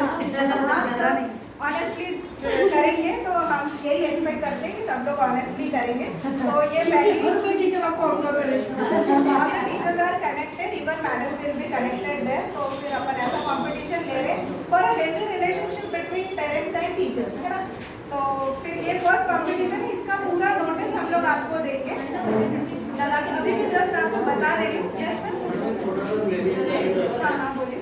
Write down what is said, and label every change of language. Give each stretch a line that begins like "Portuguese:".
Hindi: आप सब ऑनेस्टली करेंगे तो हम यही एक्सपेक्ट करते हैं कि सब लोग ऑनेस्टली करेंगे. तो ये पहले कोई टीचर आपको ऑब्जर्व करेगा.
English: all the teachers are connected, even madam will be connected there.
Hindi: तो फिर अपन ऐसा कंपटीशन ले रहे हैं
English: for a healthy relationship between parents and teachers,
Hindi: है ना. तो फिर ये फर्स्ट कंपटीशन है, इसका पूरा नोटिस हम लोग आपको देंगे. चला के अभी भी जस्ट आपको बता दे रही हूँ. Yes sir. हाँ बोलिए.